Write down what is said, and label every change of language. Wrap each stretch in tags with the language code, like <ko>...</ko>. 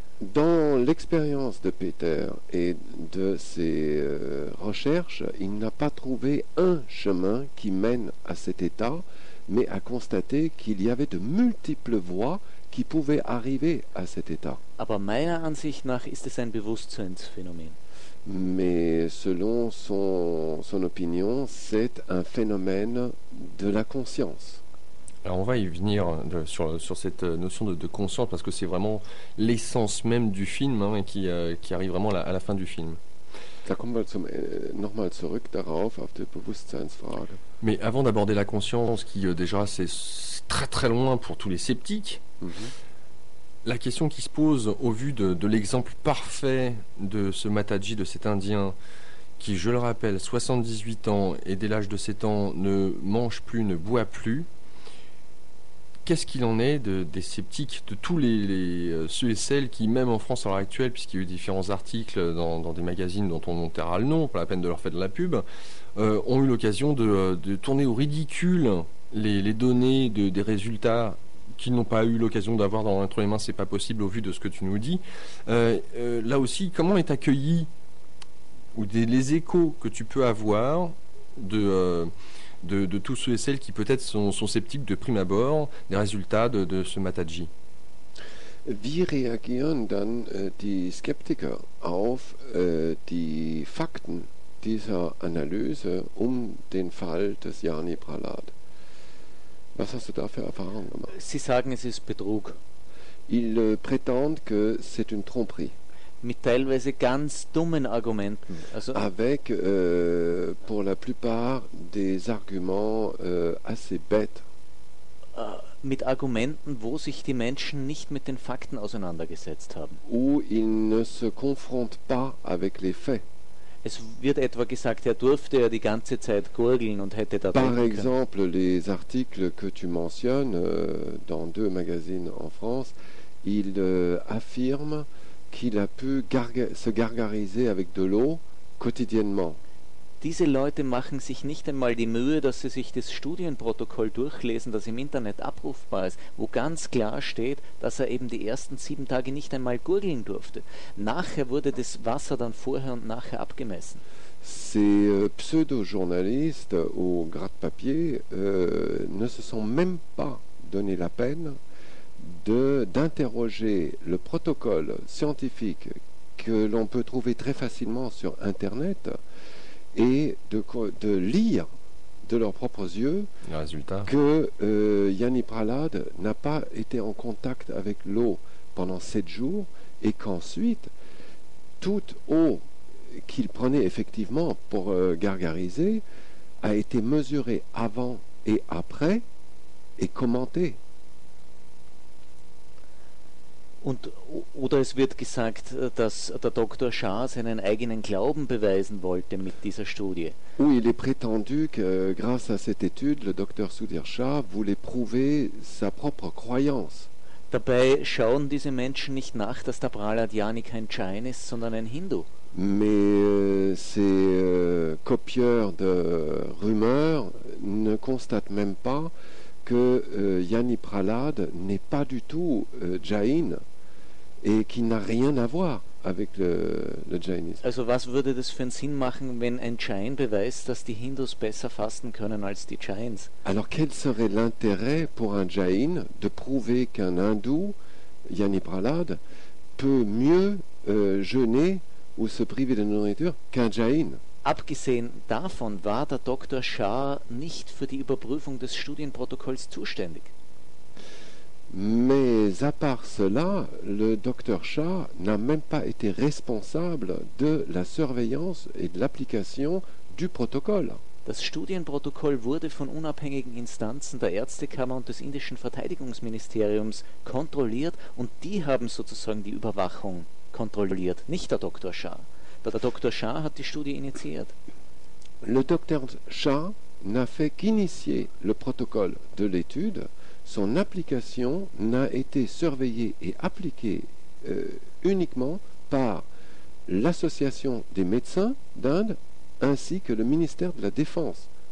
<fr>Dans l'expérience de Peter et de ses recherches, il n'a pas trouvé un chemin qui mène à cet état, mais a constaté qu'il y avait de multiples voies qui pouvaient arriver à cet état.</fr> <de>Aber meiner Ansicht nach ist es ein Bewusstseinsphänomen.</de> <fr>Mais selon son opinion, c'est un phénomène de la conscience. Alors on va y venir sur cette notion de conscience, parce que c'est vraiment l'essence même du film, hein, qui arrive vraiment à la fin du film.</fr> <de>Da kommen wir nochmal zurück darauf, auf die Bewusstseinsfrage.</de> <fr>Mais avant d'aborder la conscience, qui déjà c'est très très loin pour tous les sceptiques, la question qui se pose au vu de l'exemple parfait de ce Mataji, de cet Indien, qui, je le rappelle, 78 ans et dès l'âge de 7 ans ne mange plus, ne boit plus, qu'est-ce qu'il en est des sceptiques, de tous les ceux et celles qui, même en France à l'heure actuelle, puisqu'il y a eu différents articles dans des magazines dont on taira le nom, pas la peine de leur faire de la pub, ont eu l'occasion de tourner au ridicule les données des résultats qu'ils n'ont pas eu l'occasion d'avoir entre les mains, c'est pas possible au vu de ce que tu nous dis. Là aussi, comment est accueilli, ou les échos que tu peux avoir de tous ceux et celles qui peut-être sont sceptiques de prime abord des résultats de ce Mataji.</fr> <de>Wie reagieren dann die Skeptiker auf die Fakten dieser Analyse um den Fall des Jani Prahlad? Was hast du da für Erfahrungen gemacht? Sie sagen, es ist Betrug.</de> <fr>Ils prétendent que c'est une tromperie.</fr> <de>Mit teilweise ganz dummen Argumenten.</de> <fr>Also avec pour la plupart des arguments assez bêtes.</fr> <de>Mit Argumenten, wo sich die Menschen nicht mit den Fakten auseinandergesetzt haben.</de> <fr>Où ils ne se confrontent pas avec les faits.</fr> <de>Es wird etwa gesagt, er durfte ja die ganze Zeit gurgeln und hätte da.</de> <fr>Par exemple, les articles que tu mentionnes dans deux magazines en France, ils affirment qu'il a pu se gargariser avec de l'eau quotidiennement.</fr> <de>Diese Leute machen sich nicht einmal die Mühe, dass sie sich das Studienprotokoll durchlesen, das im Internet abrufbar ist, wo ganz klar steht, dass er eben die ersten 7 Tage nicht einmal gurgeln durfte. Nachher wurde das Wasser dann vorher und nachher abgemessen.</de> <fr>Ces pseudo-journalistes au gratte-papier ne se sont même pas donné la peine d'interroger le protocole scientifique que l'on peut trouver très facilement sur Internet et de lire de leurs propres yeux que Yanni Prahlad n'a pas été en contact avec l'eau pendant 7 jours et qu'ensuite, toute eau qu'il prenait effectivement pour gargariser a été mesurée avant et après et commentée.</fr> <de>Und, oder es wird gesagt, dass der Dr. Schaar seinen eigenen Glauben beweisen wollte mit dieser Studie.</de> <fr>Ou il est prétendu que grâce à cette étude, le Dr. Sudhir Schaar voulait prouver sa propre croyance.</fr> <de>Dabei schauen diese Menschen nicht nach, dass der Prahlad Yani kein Jain ist, sondern ein Hindu.</de> <fr>Mais ces copieurs de rumeurs ne constatent même pas que Yanni Prahlad n'est pas du tout Jain et qu'il n'a rien à voir avec le Jainisme.</fr> <de>Also was würde das für einen Sinn machen, wenn ein Jain beweist, dass die Hindus besser fasten können als die Jains?</de> <fr>Alors quel serait l'intérêt pour un Jain de prouver qu'un hindou, Yanni Prahlad, peut mieux jeûner ou se priver de nourriture qu'un Jain?</fr> <de>Abgesehen davon war der Dr. Schaar nicht für die Überprüfung des Studienprotokolls zuständig.</de> <fr>Mais à part cela, le Dr. Schaar n'a même pas été responsable de la surveillance et de l'application du protocole.</fr> <de>Das Studienprotokoll wurde von unabhängigen Instanzen der Ärztekammer und des indischen Verteidigungsministeriums kontrolliert und die haben sozusagen die Überwachung kontrolliert, nicht der Dr. Schaar. Der Dr. Schaar hat die Studie initiiert.</de> <fr>Le Dr. Schaar n'a fait qu'initier le protocole de l'étude. Son application n'a été surveillée et appliquée uniquement par l'Association des médecins d'Inde ainsi que le ministère de la Défense.</fr>